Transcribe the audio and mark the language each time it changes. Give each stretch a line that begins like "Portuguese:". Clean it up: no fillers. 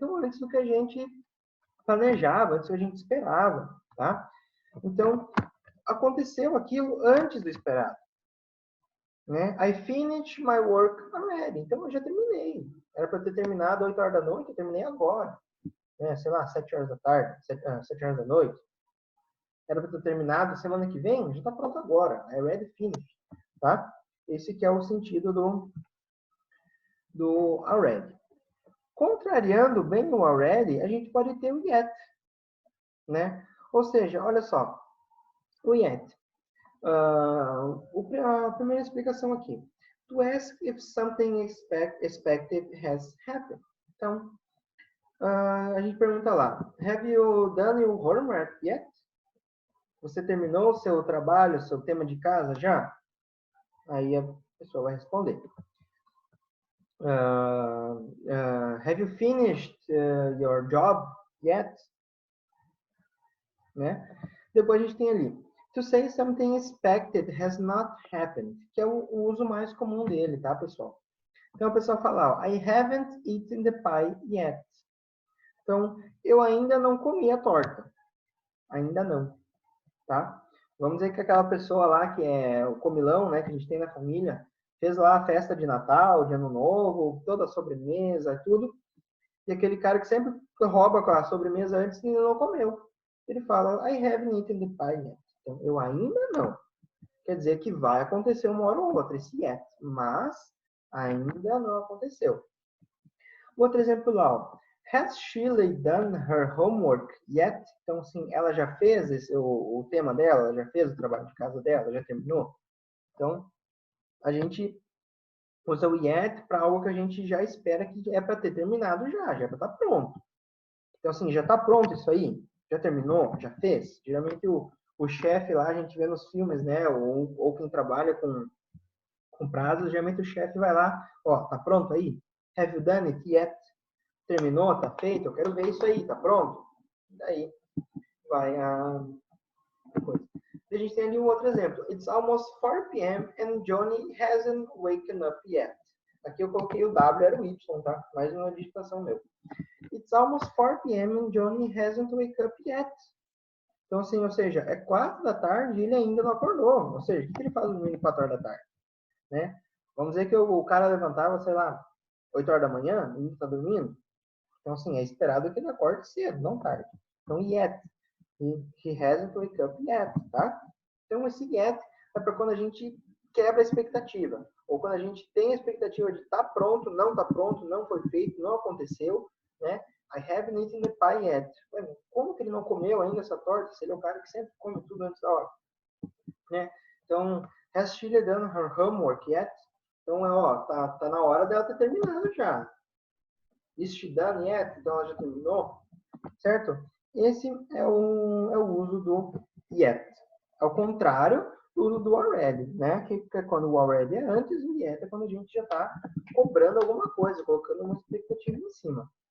Portuguese: Então, antes do que a gente planejava, antes do que a gente esperava, tá? Então, aconteceu aquilo antes do esperado, né?
English: I finished my work already.
Portuguese: Então, eu já terminei. Era para ter terminado 8 horas da noite, eu terminei agora. Né? Sei lá, 7 horas da tarde, 7 horas da noite. Era para ter terminado semana que vem, já está pronto agora.
English: I ready, finished,
Portuguese: tá? Esse que é o sentido do already. Contrariando bem o already, a gente pode ter o yet, né? Ou seja, olha só, o yet. A primeira explicação aqui.
English: To ask if something expected has happened.
Portuguese: Então, a gente pergunta lá,
English: have you done your homework yet?
Portuguese: Você terminou o seu trabalho, seu tema de casa já? Aí a pessoa vai responder.
English: Have you finished your job yet?
Portuguese: Né? Depois a gente tem ali.
English: To say something expected has not happened,
Portuguese: que é o uso mais comum dele, tá, pessoal? Então a pessoa fala, ó,
English: I haven't eaten the pie yet.
Portuguese: Então, eu ainda não comi a torta. Ainda não, tá? Vamos dizer que aquela pessoa lá que é o comilão, né, que a gente tem na família, fez lá a festa de Natal, de Ano Novo, toda a sobremesa, tudo. E aquele cara que sempre rouba com a sobremesa antes e ainda não comeu. Ele fala,
English: I haven't eaten the pie yet.
Portuguese: Então, eu ainda não. Quer dizer que vai acontecer uma hora ou outra, esse yet. Mas ainda não aconteceu. Outro exemplo lá, ó.
English: Has Shirley done her homework yet?
Portuguese: Então, assim, ela já fez o tema dela, ela já fez o trabalho de casa dela, já terminou? Então, a gente usa o yet para algo que a gente já espera que é para ter terminado já é para estar pronto. Então, assim, já está pronto isso aí? Já terminou? Já fez? Geralmente o chefe lá, a gente vê nos filmes, né? Ou quem trabalha com prazos, geralmente o chefe vai lá, ó, tá pronto aí?
English: Have you done it yet?
Portuguese: Terminou? Tá feito? Eu quero ver isso aí, tá pronto? Daí vai a coisa. A gente tem ali um outro exemplo.
English: It's almost 4 p.m. and Johnny hasn't waken up yet.
Portuguese: Aqui eu coloquei o W, era o Y, tá? Mais uma digitação meu.
English: It's almost 4 p.m. and Johnny hasn't wake up yet.
Portuguese: Então, assim, ou seja, é 4 da tarde e ele ainda não acordou. Ou seja, o que ele faz dormindo 4 horas da tarde? Né? Vamos dizer que o cara levantava, sei lá, 8 horas da manhã, e ele está dormindo. Então, assim, é esperado que ele acorde cedo, não tarde. Então, yet.
English: He hasn't wake up yet,
Portuguese: tá? Então, esse yet é para quando a gente quebra a expectativa. Ou quando a gente tem a expectativa de tá pronto, não foi feito, não aconteceu, né?
English: I haven't eaten the pie yet.
Portuguese: Como que ele não comeu ainda essa torta? Se ele é o cara que sempre come tudo antes da hora. Né?
English: Então, has she done her homework yet?
Portuguese: Então, ó, tá na hora dela ter terminado já.
English: Is she done yet?
Portuguese: Então, ela já terminou, certo? Esse é o uso do yet. Ao contrário do uso do already, né? Que é quando o already é antes, o yet é quando a gente já está cobrando alguma coisa, colocando uma expectativa em cima.